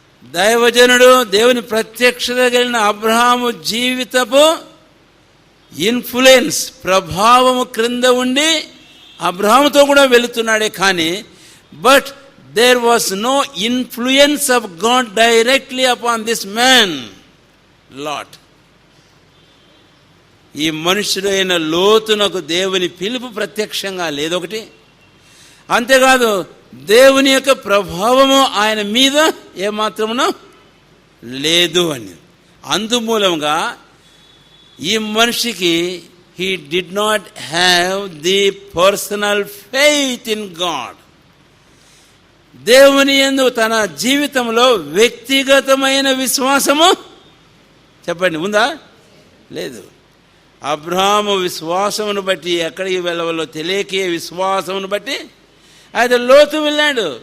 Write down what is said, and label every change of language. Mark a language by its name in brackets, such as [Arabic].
[Telugu] దైవజనుడు దేవుని ప్రత్యక్షత కలిగిన అబ్రహాము జీవితపు ఇన్ఫ్లుయెన్స్, ప్రభావము క్రింద ఉండి అబ్రహాముతో కూడా వెళుతున్నాడే కానీ [English] But there was no influence of God directly upon this man Lot. [Telugu] ఈ మనుషుడైన లోతునకు దేవుని పిలుపు ప్రత్యక్షంగా లేదొకటి. అంతేకాదు దేవుని యొక్క ప్రభావము ఆయన మీద ఏమాత్రమునో లేదు అని. అందుమూలంగా ఈ మనిషికి [English] he did not have the personal faith in God. [Telugu] దేవుని యందు తన జీవితంలో వ్యక్తిగతమైన విశ్వాసము చెప్పండి ఉందా? లేదు. అబ్రహాము విశ్వాసమును బట్టి ఎక్కడికి వెళ్ళవలో తెలియకే విశ్వాసమును బట్టి అయితే లోతు వెళ్ళాడు.